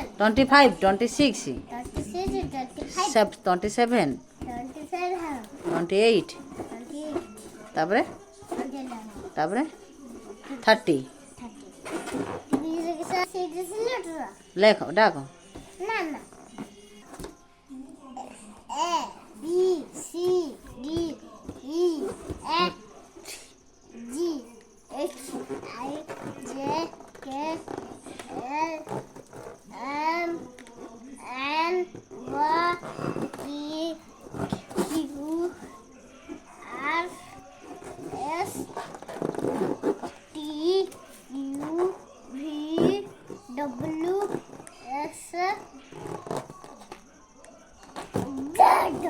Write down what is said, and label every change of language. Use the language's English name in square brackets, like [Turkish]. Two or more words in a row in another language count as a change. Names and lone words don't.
[Odia] 25 26 26 25 27 27 28 28 ତାପରେ 29 ତାପରେ 30 ଲେଖ ଡାକ ନା ନା [English] A B C D E F G H I J K L M N O P Q R S T U V W X Z